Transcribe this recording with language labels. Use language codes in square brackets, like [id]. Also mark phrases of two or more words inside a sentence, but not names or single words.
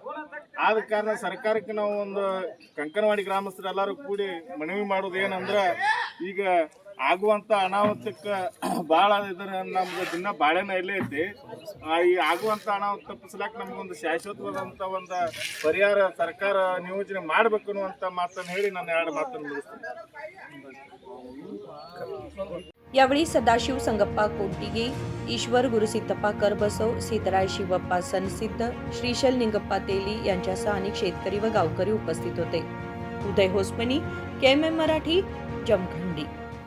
[kn] ಆದ ಕಾರಣ ಸರ್ಕಾರಕ್ಕೆ ನಾವು ಒಂದು ಕಂಕನವಾಡಿ ಗ್ರಾಮಸ್ಥರು ಎಲ್ಲರೂ ಕೂಡಿ ಮನವಿ ಮಾಡೋದು ಏನಂದ್ರೆ, ಈಗ ಆಗುವಂಥ ಅನಾಹುತಕ್ಕೆ ಭಾಳ ಇದರ ನಮ್ಗೆ ದಿನ ಬಾಳೆನ ಇಲ್ಲೇ ಐತಿ। ಈ ಆಗುವಂಥ ಅನಾಹುತ ತಪ್ಪಿಸ್ಲಾಕ ನಮಗೊಂದು ಶಾಶ್ವತವಾದಂಥ ಒಂದು ಪರಿಹಾರ ಸರ್ಕಾರ ನಿಯೋಜನೆ ಮಾಡಬೇಕು ಅನ್ನುವಂಥ ಮಾತನ್ನು ಹೇಳಿ ನಾನು 2 ಮಾತನ್ನು ಮುಗಿಸ್ತೀನಿ। [mr] यावेळी सदाशिव संगप्पा कोटिगे, ईश्वर गुरुसिद्धप्पा करबसव, सीतराय शिवप्पा सनसिद्ध, श्रीशल निंगप्पा तेली यांच्यासह अनेक शेतकरी व गावकरी उपस्थित होते। उदय होसमनी, KMM मराठी, जमखंडी.